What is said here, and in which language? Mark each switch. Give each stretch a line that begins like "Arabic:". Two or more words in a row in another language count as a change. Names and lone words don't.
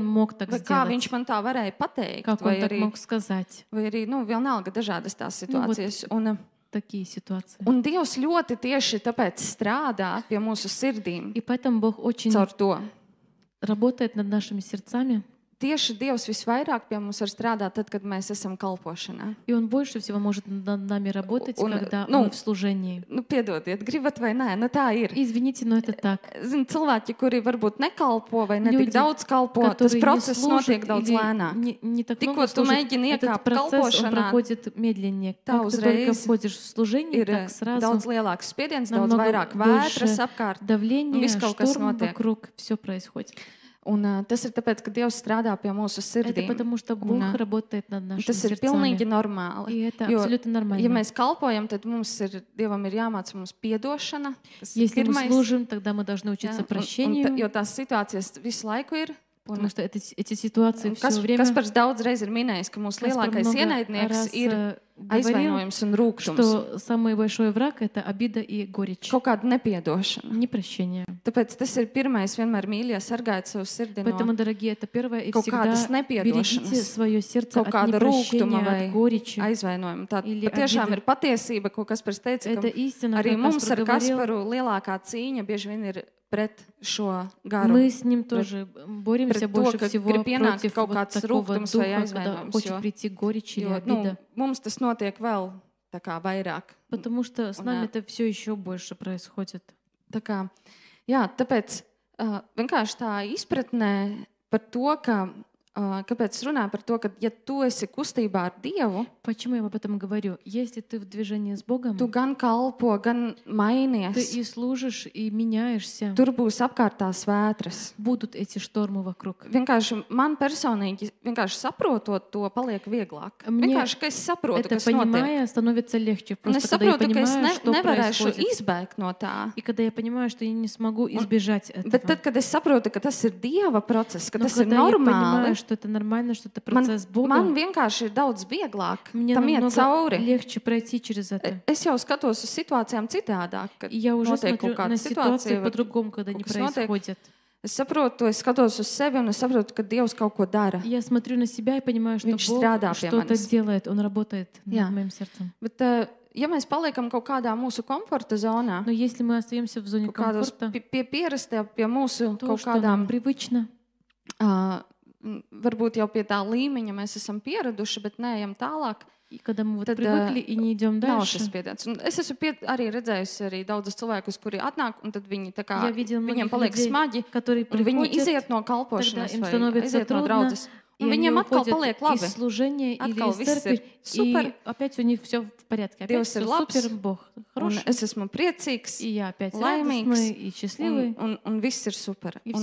Russian: он мог так
Latvian: Vai kā
Russian: сделать,
Latvian: viņš man tā varēja pateikt,
Russian: как
Latvian: vai
Russian: он так
Latvian: arī,
Russian: мог сказать.
Latvian: vai arī vienalga dažādas tās situācijas.
Russian: Такие ситуации.
Latvian: Un Dievs ļoti tieši tāpēc strādā pie mūsu sirdīm
Russian: И поэтому Бог очень
Latvian: caur to.
Russian: работает над нашими сердцами,
Latvian: Tieši Dievs visvairāk pie mums var strādāt tad, kad mēs esam kalpošanā.
Russian: и Он больше всего может над нами работать,
Latvian: Un,
Russian: когда
Latvian: nu,
Russian: мы в служении.
Latvian: Piedodiet, gribat vai nē, tā ir.
Russian: Извините, но это так.
Latvian: Zini, cilvēki, kuri varbūt nekalpo vai ne
Russian: Люди,
Latvian: tik daudz kalpo, tas
Russian: которые не
Latvian: process
Russian: служат
Latvian: notiek daudz
Russian: или
Latvian: lēnāk.
Russian: не так
Latvian: Tikko
Russian: много
Latvian: tu
Russian: служат,
Latvian: mēģini
Russian: этот
Latvian: iekāpt
Russian: процесс он
Latvian: kalpošanā,
Russian: проходит медленнее.
Latvian: tā
Russian: Как ты только
Latvian: uzreiz
Russian: входишь в служение,
Latvian: ir
Russian: так сразу
Latvian: daudz lielāks spiediens, daudz
Russian: намного
Latvian: vairāk
Russian: больше
Latvian: vētras apkārt.
Russian: давление,
Latvian: viss kaut kas
Russian: шторм
Latvian: notiek.
Russian: вокруг, все происходит.
Latvian: Un tas ir tāpēc, ka Dievs strādā pie mūsu
Russian: Это
Latvian: sirdīm.
Russian: потому, что Бог работает над нашими
Latvian: Tas ir pilnīgi
Russian: сердцами.
Latvian: normāli.
Russian: И это
Latvian: Jo,
Russian: абсолютно
Latvian: ja
Russian: нормально.
Latvian: mēs kalpojam, tad Dievam ir jāmāca mums piedošana. Tas ir
Russian: Если мы
Latvian: pirmais.
Russian: служим, тогда мы должны учиться прощению,
Latvian: Jo tās situācijas visu laiku ir.
Russian: потому что эти ситуации все время...
Latvian: Kaspars daudz reiz ir minējis, ka mūsu
Russian: Каспар
Latvian: lielākais
Russian: много
Latvian: ienaidnieks
Russian: раз,
Latvian: ir
Russian: говорил,
Latvian: aizvainojums un rūkums.
Russian: что самый большой враг — это обида и горечь,
Latvian: Kaut kāda nepiedošana.
Russian: непрощение.
Latvian: Tāpēc tas ir pirmais, vienmēr mīļie, sargājot savu sirdi
Russian: Поэтому,
Latvian: no
Russian: дорогие, это первое и
Latvian: kaut
Russian: всегда
Latvian: kādas
Russian: берегите
Latvian: nepiedošanas,
Russian: свое сердце
Latvian: kaut
Russian: от
Latvian: kāda rūkuma
Russian: непрощения,
Latvian: vai
Russian: от горечи.
Latvian: aizvainojuma. Tā
Russian: Или
Latvian: patiešām
Russian: обида.
Latvian: ir patiesība, ko Kaspars teica,
Russian: Это
Latvian: ka
Russian: истина,
Latvian: arī
Russian: как
Latvian: mums ar
Russian: Каспар говорил.
Latvian: Kasparu lielākā cīņa bieži vien ir pret šo garu.
Russian: Мы с ним тоже боремся пред больше то, как всего перепенать против
Latvian: kaut
Russian: вот
Latvian: kāds
Russian: такого
Latvian: rūgtums vai
Russian: духа, когда
Latvian: aizvainojums,
Russian: хочет
Latvian: jo- прийти горечь или Jo,
Russian: обида.
Latvian: mums tas notiek vēl tā kā vairāk.
Russian: Потому что с
Latvian: Un, нами это все еще больше происходит. Tā kā, jā, tāpēc vienkārši tā izpratnē par to, ka, kāpēc es runāju par to, ka ja tu esi kustībā ar Dievu,
Russian: Почему я об этом говорю? Если ты в движении с Богом,
Latvian: tu gan kalpo, gan mainies.
Russian: ты и служишь, и меняешься,
Latvian: Tur būs apkārtās vētras.
Russian: будут эти штормы вокруг.
Latvian: Vienkārši man personīgi, vienkārši saprotot to, paliek vieglāk.
Russian: Мне
Latvian: Vienkārši, ka es saprotu,
Russian: Это
Latvian: kas notiek.
Russian: понимая, становится легче.
Latvian: Un es
Russian: Просто когда я
Latvian: saprotu, ka es
Russian: понимаю, что
Latvian: nevarēšu
Russian: происходит.
Latvian: izbēgt no tā.
Russian: И когда я понимаю, что я не смогу избежать
Latvian: Bet tad,
Russian: этого.
Latvian: kad es saprotu, ka tas ir Dieva process, ka
Russian: Но
Latvian: tas ir
Russian: когда я понимаю,
Latvian: normāli,
Russian: что это нормально, что это
Latvian: man
Russian: процесс Бога,
Latvian: vienkārši ir daudz vieglāk
Russian: мне
Latvian: tam iet
Russian: намного
Latvian: cauri.
Russian: легче пройти через это.
Latvian: Es jau skatos uz situācijām citādāk, kad
Russian: И я уже
Latvian: notiek
Russian: смотрю
Latvian: kaut kāda
Russian: на ситуации
Latvian: situācija. vai
Russian: по-другому, когда они
Latvian: kaut kas notiek.
Russian: происходят.
Latvian: Es saprotu, es skatos uz sevi un es saprotu, ka Dievs kaut ko dara.
Russian: Я смотрю на себя и понимаю, что
Latvian: Viņš
Russian: Бог
Latvian: strādā pie
Russian: что-то
Latvian: manis.
Russian: делает, Он работает
Latvian: Jā.
Russian: над моим сердцем.
Latvian: Bet, ja mēs paliekam kaut kādā mūsu komforta zonā,
Russian: Но если мы остаемся в зоне
Latvian: kaut kādos
Russian: комфорта,
Latvian: pie pierastē, pie mūsu
Russian: то,
Latvian: kaut
Russian: что нам
Latvian: kādām,
Russian: привычно,
Latvian: varbūt jau pie tā līmeņa mēs esam pieraduši, bet neejam tālāk,
Russian: и когда мы вот
Latvian: Tad,
Russian: привыкли и не идем
Latvian: nav
Russian: дальше,
Latvian: šis spiediens. Un es esmu arī redzējusi arī daudzus cilvēkus, kuri atnāk, un tad viņi tā kā,
Russian: Я видела
Latvian: viņiem
Russian: многих
Latvian: paliek
Russian: людей,
Latvian: smagi,
Russian: которые
Latvian: un viņi
Russian: приходят,
Latvian: iziet no
Russian: тогда
Latvian: kalpošanas
Russian: им
Latvian: vai
Russian: становится
Latvian: iziet no
Russian: трудно,
Latvian: draudzes.
Russian: И
Latvian: Un
Russian: они
Latvian: viņiem atkal
Russian: уходят
Latvian: paliek
Russian: из
Latvian: labi.
Russian: служения или
Latvian: Atkal
Russian: из
Latvian: viss
Russian: церкви,
Latvian: ir super.
Russian: и опять у них все в порядке. Опять
Latvian: Dievs ir
Russian: все
Latvian: labs.
Russian: супер, Бог
Latvian: Un
Russian: хороший.
Latvian: es esmu priecīgs,
Russian: И я опять
Latvian: laimīgs,
Russian: радостный и счастливый.
Latvian: un viss ir super.
Russian: И